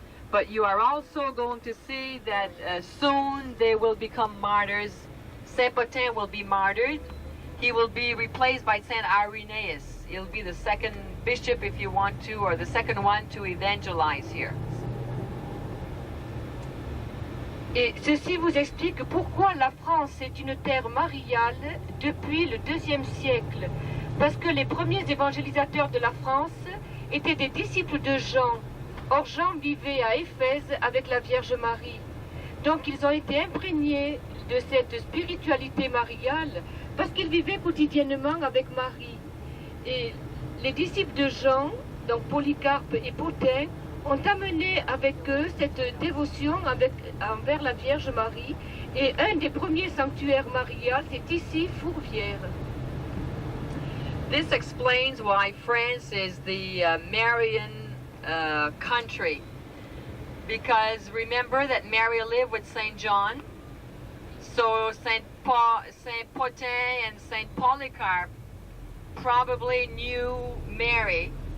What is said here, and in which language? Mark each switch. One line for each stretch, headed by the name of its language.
English: But you are also going to see that soon they will become martyrs. Saint Potin will be martyred. He will be replaced by Saint Irenaeus. He'll be the second bishop, if you want to, or the second one to evangelize here.
French: Et ceci vous explique pourquoi la France est une terre mariale depuis le IIe siècle. Parce que les premiers évangélisateurs de la France étaient des disciples de Jean. Or Jean vivait à Éphèse avec la Vierge Marie. Donc ils ont été imprégnés de cette spiritualité mariale parce qu'ils vivaient quotidiennement avec Marie. Et les disciples de Jean, donc Polycarpe et Potin, ont amené avec eux cette dévotion envers la Vierge Marie. Et un des premiers sanctuaires mariales, c'est ici, Fourvière.
English: This explains why France is the Marian country. Because remember that Mary lived with Saint John. So Saint Potin and Saint Polycarp probably knew Mary.